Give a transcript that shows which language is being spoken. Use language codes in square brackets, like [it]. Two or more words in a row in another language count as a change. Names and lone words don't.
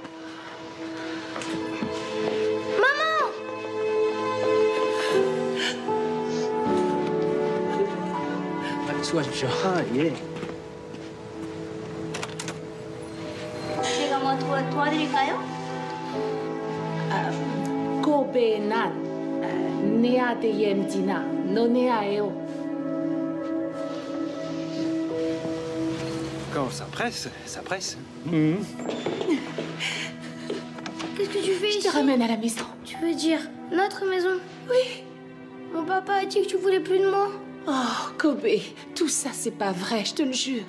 [fr] Maman! [ko] 수고하십시오. 예. 제가 뭐 도와드릴까요? Kobe nan nea de yemdina noneaeo. [fr] Quand ça presse, ça presse. Qu'est-ce que tu fais ici? Je te ramène à la maison. Tu veux dire notre maison? Oui. Mon papa a dit que tu voulais plus de moi. Oh, Kobe, tout ça, c'est pas vrai, je te le jure.